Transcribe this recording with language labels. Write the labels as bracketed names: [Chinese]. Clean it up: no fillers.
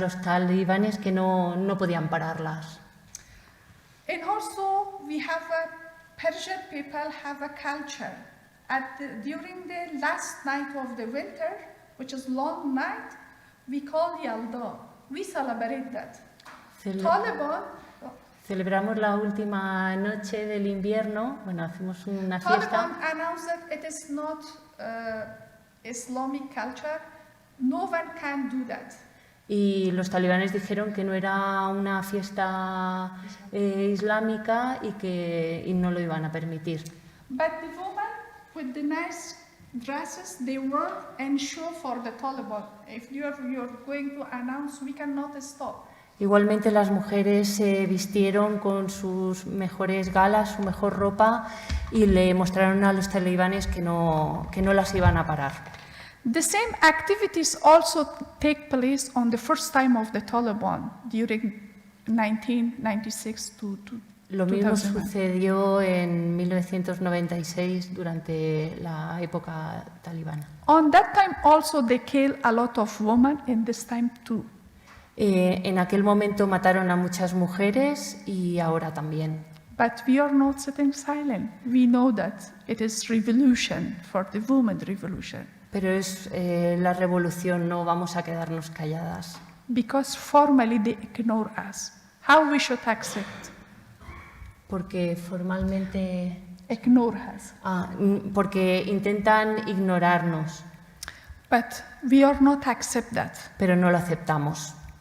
[Spanish] los talibanes que no podían pararlas. [English] And also we have Persian people have a culture. During the last night of the winter, which is long night, we call Yalda. We celebrate that. Taliban [Spanish] Celebramos la última noche del invierno, bueno, hacemos una fiesta. [English] Taliban announced that it is not Islamic culture. No one can do that. [Spanish] Y los talibanes dijeron que no era una fiesta islámica y no lo iban a permitir. [English] But the women with the nice dresses, they wear and show for the Taliban. If you're going to announce, we cannot stop. [Spanish] Igualmente las mujeres se vistieron con sus mejores galas, su mejor ropa y le mostraron a los talibanes que no las iban a parar. [English] The same activities also take place on the first time of the Taliban during 1996 to [Spanish] Lo mismo [English] 2009. [Spanish] sucedió en 1996 durante la época talibana. [English] On that time also they killed a lot of women, and this time too. [Spanish] En aquel momento mataron a muchas mujeres y ahora también. [English] But we are not sitting silent. We know that it is revolution for the women revolution. [Spanish] Pero es la revolución, no vamos a quedarnos calladas. [English] because formally they ignore us. How we should accept? [Spanish] Porque formalmente... [English] Ignore us. [Spanish] porque intentan ignorarnos, [English] But we are not accept that. [Spanish] pero no lo aceptamos.